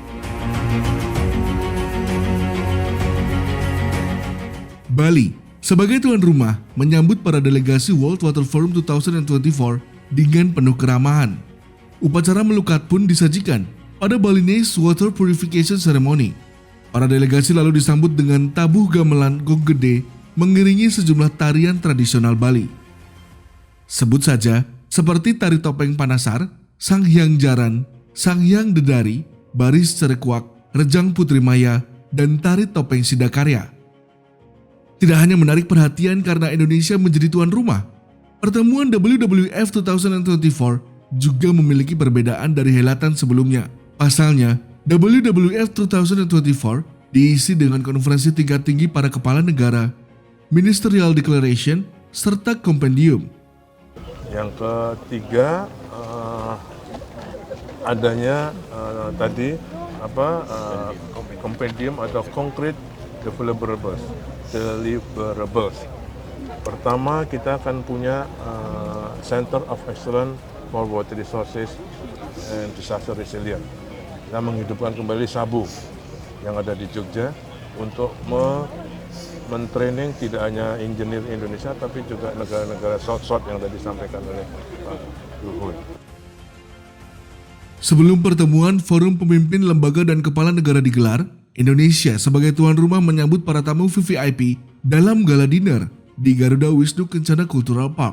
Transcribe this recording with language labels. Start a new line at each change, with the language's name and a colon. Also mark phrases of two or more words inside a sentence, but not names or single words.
Indonesian: Bali sebagai tuan rumah menyambut para delegasi World Water Forum 2024 dengan penuh keramahan. Upacara melukat pun disajikan pada
English: Balinese Water Purification Ceremony.
Indonesian: Para delegasi lalu disambut dengan tabuh gamelan gong gede mengiringi sejumlah tarian tradisional Bali. Sebut saja seperti tari topeng Panasar, Sang Hyang Jaran, Sang Hyang Dedari, Baris Cerekuak, Rejang Putri Maya, dan tari topeng Sidakarya. Tidak hanya menarik perhatian karena Indonesia menjadi tuan rumah, pertemuan WWF 2024 juga memiliki perbedaan dari helatan sebelumnya. Pasalnya, WWF 2024 diisi dengan konferensi tingkat tinggi para kepala negara,
English: Ministerial Declaration,
Indonesian: serta Compendium. Yang ketiga adanya tadi Compendium atau
English: Concrete Deliverables.
Indonesian: Pertama kita akan punya
English: Center of Excellence for Water Resources and Disaster Resilience.
Indonesian: Kita menghidupkan kembali SABU yang ada di Jogja untuk men-training tidak hanya engineer Indonesia tapi juga negara-negara South yang tadi disampaikan oleh Pak Luhut. Sebelum pertemuan forum pemimpin lembaga dan kepala negara digelar, Indonesia sebagai tuan rumah menyambut para tamu VVIP dalam
English: gala dinner
Indonesian: di Garuda Wisnu Kencana Cultural Park.